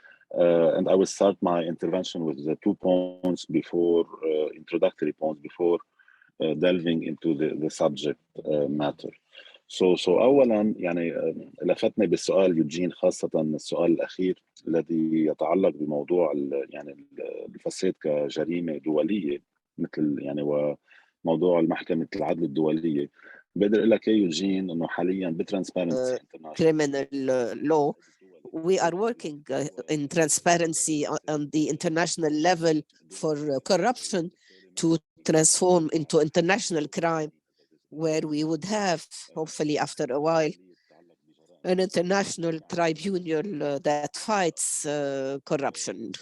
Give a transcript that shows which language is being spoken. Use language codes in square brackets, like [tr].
[en] And I will start my intervention with the 2 points before, introductory points before delving into the subject matter. [ar] So اولا لفتني بالسؤال يوجين خاصه السؤال الاخير الذي يتعلق بموضوع الفساد كجريمه دوليه مثل وموضوع محكمه العدل الدوليه. بقدر اقول لك يوجين انه حاليا بترانسبيرنسي [en] criminal law, we are working in transparency on the international level for corruption to transform into international crime, where we would have, hopefully after a while, an international tribunal that fights corruption.